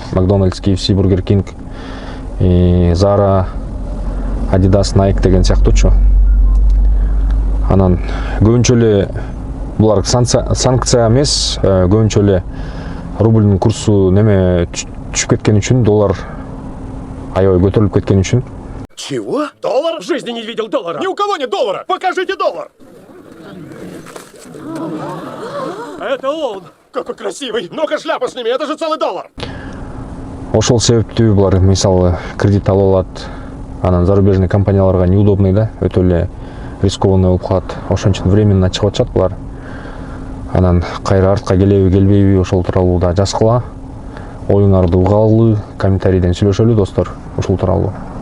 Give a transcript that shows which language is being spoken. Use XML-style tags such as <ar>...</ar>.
<ky>Макдональдс, KFC, Burger King, Zara, Adidas, Nike деген сыяктуучу. Анан көбүнчө эле булар санкция эмес, көбүнчө эле рубльдин курсу неме түшүп кеткен үчүн, доллар аябай көтөрүлүп кеткен үчүн.</ky> <ru>Чего? Доллар? В жизни не видел доллара. Ни у кого нет доллара. Покажите доллар. Это он. Какой красивый. Ну-ка шляпу сними, это же целый доллар.</ru> <ky>Ошол себептүү булар мисалы кредит ала алат. Анан зарубежный компанияларга неудобный да, өтө эле рискованный болуп калат. Ошон үчүн временно чыгып атышат булар. Анан кайра артка келеби, келбейби, ошол тууралуу да жазгыла. Оюңарды угалы, комментарийден сүйлөшөлү достор, ушул тууралуу.</ky>